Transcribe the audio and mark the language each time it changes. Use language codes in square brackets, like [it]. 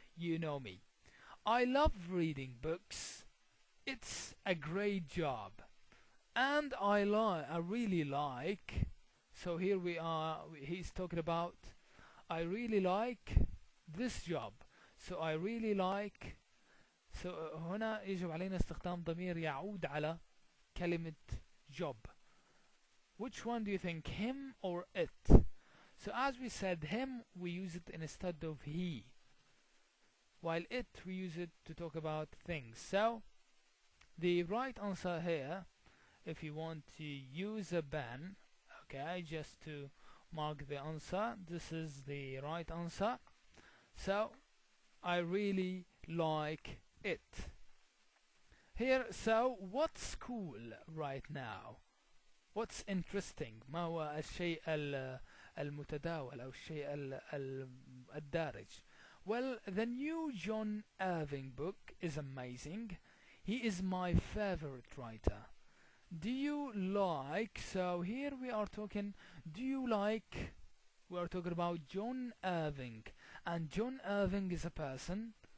[en] You know me. I love reading books. It's a great job. And I really like. So here he's talking about I really like this job. So I really like. [ar] So هنا يجب علينا استخدام ضمير يعود على كلمة job. [en] Which one do you think, him or it? So as we said, him we use it instead of he, while it we use it to talk about things. So the right answer here, if you want to use a pen, okay, just to mark the answer, this is the right answer. So I really like it. Here, so what's cool right now? What's interesting? [ar] ما هو الشيء المتداول أو الشيء الدارج? [en] Well, the new John Irving book is amazing. He is my favorite writer. Do you like? So here we are talking. Do you like? We are talking about John Irving, and John Irving is a person.